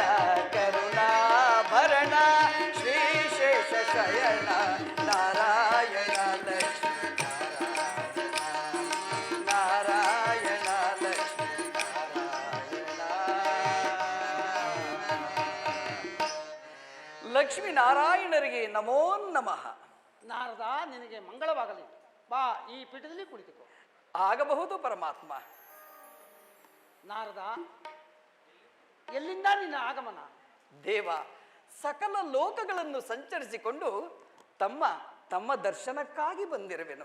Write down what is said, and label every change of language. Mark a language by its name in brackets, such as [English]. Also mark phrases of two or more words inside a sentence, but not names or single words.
[Kannada] ಕರುಣಾಭರಣ ಶ್ರೀಶೇಷ ಶಯನ. ನಾರಾಯಣ ಲಕ್ಷ್ಮೀ ನಾರಾಯಣ. ನಾರಾಯಣ ಲಕ್ಷ್ಮೀ ನಾರಾಯಣ. ಲಕ್ಷ್ಮೀ ನಾರಾಯಣರಿಗೆ [Sanskrit] ನಮೋ ನಮಃ. [Kannada] ನಾರದ, ನಿನಗೆ ಮಂಗಳವಾಗಲಿ. ಬಾ, ಈ ಪೀಠದಲ್ಲಿ ಕುಳಿತುಕೋ. ಆಗಬಹುದು ಪರಮಾತ್ಮ. ನಾರದ, ಎಲ್ಲಿಂದ ನಿನ್ನ ಆಗಮನ? ದೇವ, ಸಕಲ ಲೋಕಗಳನ್ನು ಸಂಚರಿಸಿಕೊಂಡು ತಮ್ಮ ತಮ್ಮ ದರ್ಶನಕ್ಕಾಗಿ ಬಂದಿರುವೆನು.